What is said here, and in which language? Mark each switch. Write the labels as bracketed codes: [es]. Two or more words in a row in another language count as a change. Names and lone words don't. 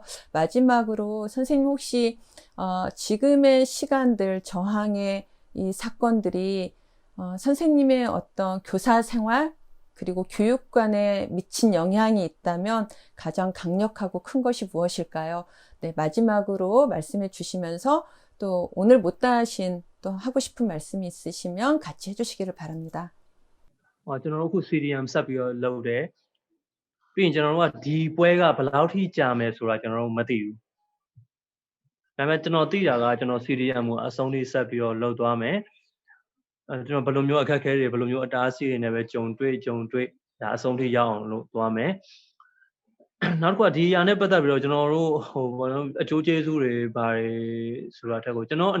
[ko] 마지막으로 선생님 혹시 지금의 시간들 저항의 이 사건들이 선생님의 어떤 교사 생활 그리고 교육관에 미친 영향이 있다면 가장 강력하고 큰 것이 무엇일까요? 네, 마지막으로 말씀해 주시면서 또 오늘 못다 하신 또 하고 싶은 말씀이 있으시면 같이 해주시기를 바랍니다. [my] ကျွန်တော်တို့အခု CDM ဆက်ပြီးတော့လုပ်တယ်ပြီးရင်ကျွန်တော်တို့ကဒီပွဲကဘယ်လောက်ထိကြာမယ်ဆိုတာကျွန်တော်တို့မသိဘူးဒါပေမဲ့ကျွန်တော်သိတာကကျွန်တော် CDM ကိုအဆုံးထိဆက်ပြီးတော့လုပ်သွားမယ်ကျွန်တော်ဘယ်လိုမျိုးအခက်အ ခဲတွေဘယ်လိုမျိုးအတားအဆီးတွေနဲ့ပဲကြုံတွေ့ဒါအဆုံးထိရောက်အောင်လုပ်သွားမယ်နောက်တစ်ခုကဒီအရာနဲ့ပတ်သက်ပြီးတော့ကျွန်တော်တို့ဘာလို့အကျိုးကျေးဇူးတွေဘာတွေဆိုတာထက်ကိုကျွန်တော်